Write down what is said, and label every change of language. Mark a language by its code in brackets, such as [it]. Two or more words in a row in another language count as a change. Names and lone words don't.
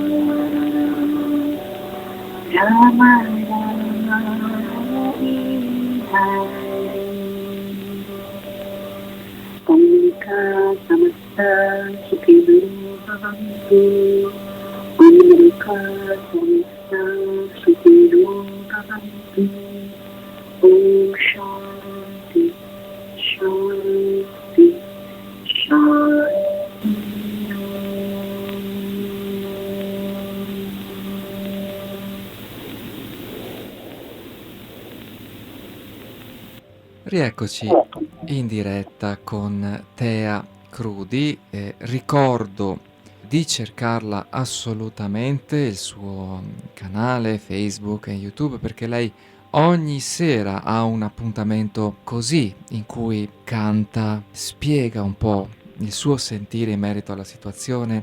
[sa] Rama Rama, Hare Hare, Omnika Samasta Sukhino Bhavantu, Omnika Samasta Sukhino Bhavantu, Om Shanti Shanti Shanti. [it] Rieccoci in diretta con Tea Crudi. Ricordo di cercarla assolutamente, il suo canale Facebook e YouTube, perché lei ogni sera ha un appuntamento così in cui canta, spiega un po' il suo sentire in merito alla situazione.